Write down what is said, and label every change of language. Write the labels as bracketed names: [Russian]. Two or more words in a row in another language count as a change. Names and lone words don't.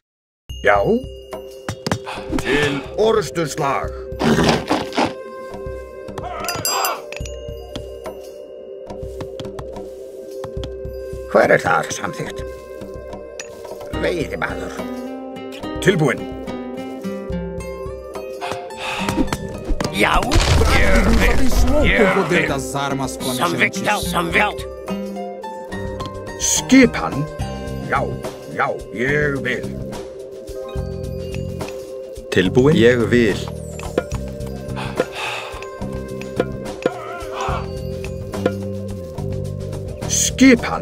[Icelandic] Já. Til orrustuslag. Hver þar? Samþykkt. Veiðimaður. Tilbúinn. Já. [Portuguese] Nos abençoou com o poder das armas flamejantes. [Icelandic] Samþykkt. Skipan. Já, já, ég vil. Tilbúinn. Ég vil. Skipan.